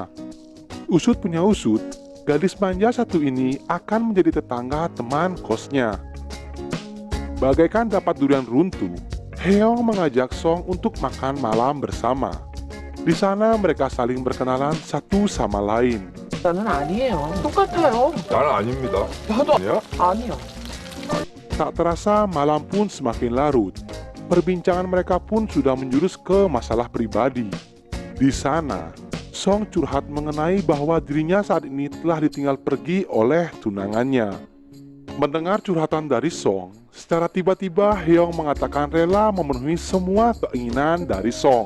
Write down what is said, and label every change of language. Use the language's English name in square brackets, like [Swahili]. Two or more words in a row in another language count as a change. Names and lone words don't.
[Indonesian] Usut punya usut, gadis manja satu ini akan menjadi tetangga teman kosnya. Bagaikan dapat durian runtuh, Hyung mengajak Song untuk makan malam bersama. Di sana mereka saling berkenalan satu sama lain. [Korean] 나는 아니에요. 똑같아요. 나는 아닙니다. 나도 아니야? 아니요. [Indonesian] Tak terasa malam pun semakin larut. Perbincangan mereka pun sudah menjurus ke masalah pribadi. Di sana, Song curhat mengenai bahwa dirinya saat ini telah ditinggal pergi oleh tunangannya. Mendengar curhatan dari Song, secara tiba-tiba Hyung mengatakan rela memenuhi semua keinginan dari Song.